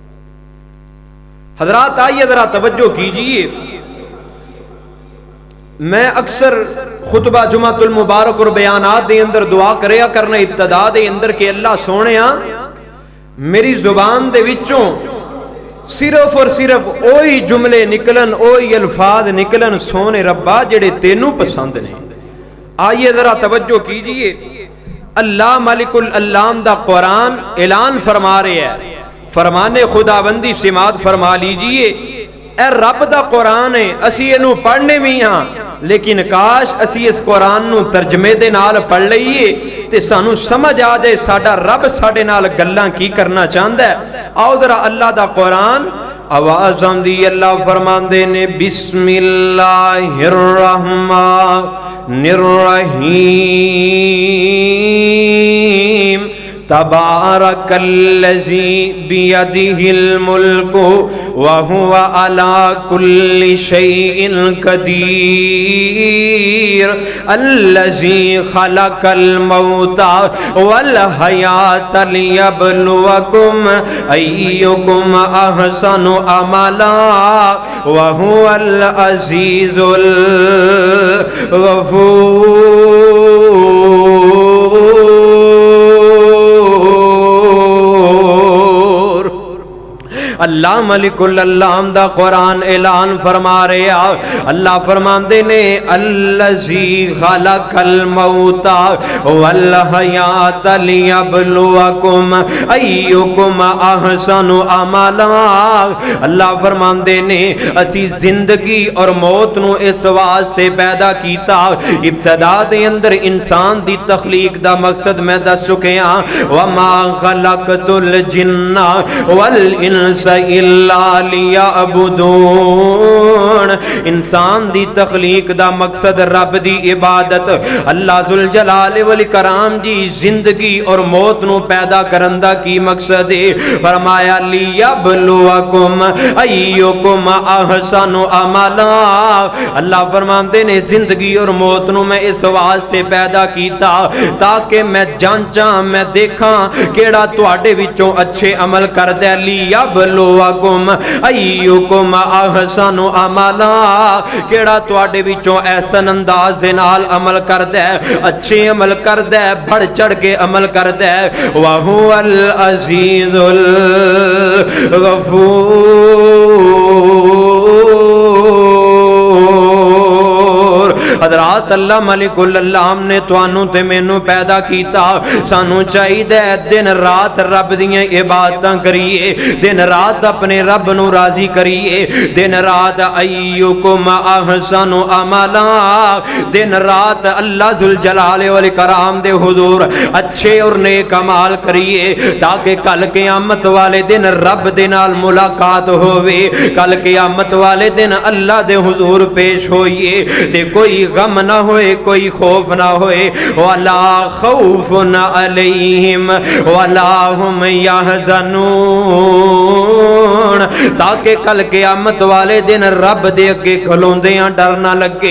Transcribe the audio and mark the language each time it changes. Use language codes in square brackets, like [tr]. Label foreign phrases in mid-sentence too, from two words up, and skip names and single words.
[ur] حضرات آئیے ذرا توجہ کیجئے، [pa] میں اکثر خطبہ جمعۃ المبارک اور بیانات دے اندر دعا کریا کرنا ابتدا دے اندر کہ اللہ سونیا میری زبان دے وچوں صرف اور صرف وہی جملے نکلن، وہی الفاظ نکلن سونے ربا جڑے تینوں پسند نے۔ [ur] آئیے ذرا توجہ کیجئے، [pa] اللہ ملک الالام دا قرآن اعلان فرما رہے ہیں، [ur] فرمان خداوندی سماعت فرما لیجئے، [pa] اے رب دا قرآن ہے، اسی انہوں پڑھنے بھی ہاں، لیکن کاش اسی اس قرآن نو ترجمے دے نال پڑھ لئیے تے سانو سمجھ آ جائے ساڈا رب ساڈے نال گلاں کی کرنا چاہندا ہے۔ آؤ ذرا اللہ دا قرآن آواز آندی، اللہ فرماندے نے [ar] بسم اللہ الرحمن الرحیم تبارک الذی بیدہ الملک وہو علی کل شیء قدیر الذی خلق الموت والحیاۃ لیبلوکم ایکم احسن عملا وہو العزیز الغفور۔ [pa] اللہ ملک الالام دا قرآن اعلان فرما رہے ہیں، اللہ فرماندے نے [ar] الذی خلق الموت والحیاۃ لیبلوکم ایکم احسن عملا۔ [pa] اللہ فرماندے نے اسی زندگی اور موت نو اس واسطے پیدا کیتا، ابتدا دے اندر انسان دی تخلیق دا مقصد میں دس چکے ہاں، [ar] وما خلقت الجن والانس الا لیعبدون۔ [pa] انسان دی تخلیق دا مقصد رب دی عبادت، اللہ ذوالجلال والاکرام جی زندگی اور موت نو پیدا کرن دا کی مقصد ہے، فرمایا [ar] لیبلوکم ایکم احسن عملا۔ [pa] اللہ فرماندے نے زندگی اور موت نو میں اس واسطے پیدا کیتا تاکہ میں جانچاں، میں دیکھاں کیڑا تواڈے وچوں اچھے عمل کردا ہے، [ar] لیبلوکم ایکم احسن عملا، [pa] کیڑا تواڈے وچوں احسن انداز دے نال عمل کردا ہے، اچھے عمل کردا ہے، بڑھ چڑھ کے عمل کردا ہے، [ar] وہو العزیز الغفور۔ [pa] حضرات اللہ ملک الالام نے توانوں تے مینوں پیدا کیتا، سانوں چاہیے دن رات رب دیاں عبادتاں کریے، دن رات اپنے رب نو راضی کریے، دن رات [ar] ایکم احسن عملا، [pa] دن رات اللہ ذوالجلال والاکرام دے حضور اچھے اور نیک اعمال کریے تاکہ کل قیامت والے دن رب دے نال ملاقات ہووے، کل قیامت والے دن اللہ دے حضور پیش ہوئیے تے کوئی غم نہ ہوئے، کوئی خوف نہ ہوئے، [ar] ولا خوف علیہم ولا ہم یحزنون، [pa] تاکہ کل قیامت والے دن رب دے کے کھلوندیاں ڈر نہ لگے۔